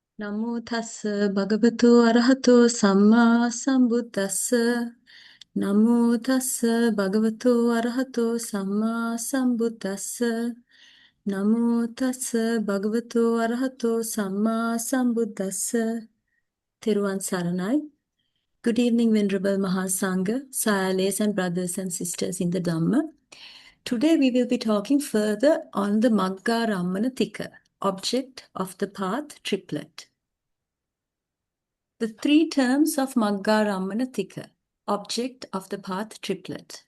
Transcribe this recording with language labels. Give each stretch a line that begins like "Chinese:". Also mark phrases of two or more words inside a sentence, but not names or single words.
Pali: Namo tassa bhagavato arahato samma sambuddhassa. Namo tassa bhagavato arahato samma sambuddhassa. Namo tassa bhagavato arahato samma sambuddhassa.
Sinhala: Theruvan Saranai.
English: Good evening, Venerable Mahasangha, Sayales and brothers and sisters in the Dhamma. Today we will be talking further on the Maggārammaṇa Tika, object of the path triplet. The three terms of Maggārammaṇa Tika, object of the path triplet.